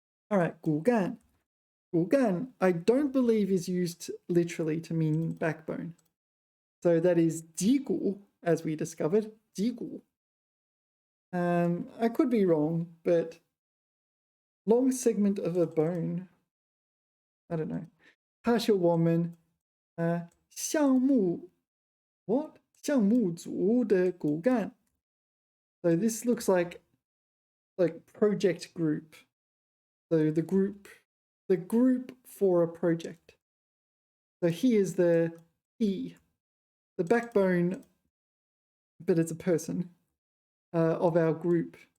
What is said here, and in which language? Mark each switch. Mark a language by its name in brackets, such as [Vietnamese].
[English] All right, 骨干. 骨干, I don't believe is used literally to mean backbone. So that is 脊骨, as we discovered. [Chinese] 脊骨. [English] I could be wrong, but long segment of a bone. I don't know. [Chinese] 它是我们项目 [English] what? [Chinese] 项目组的骨干. [English] So this looks like project group. So the group for a project. So he is the backbone, but it's a person of our group.